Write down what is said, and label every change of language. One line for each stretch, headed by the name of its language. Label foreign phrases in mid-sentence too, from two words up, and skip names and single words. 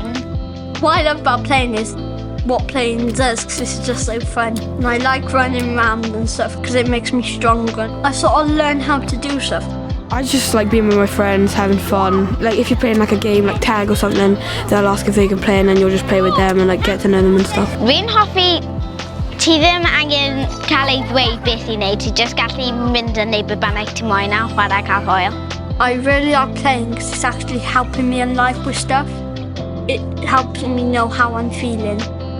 English: What I love about playing is what playing does, because it's just so fun. And I like running around and stuff because it makes me stronger. I sort of learn how to do stuff. I just like being with my friends, having fun. Like if you're playing like a game like tag or something, they'll ask if they can play and then you'll just play with them and like get to know them and stuff.
Welsh: Fi'n hoffi ti ddim angen cael ei ddweud beth I wneud, ti just gallu mynd yn neud be bynnag ti moyn a chwarae cael hwyl.
English: I really like playing because it's actually helping me in life with stuff. It helps me know how I'm feeling.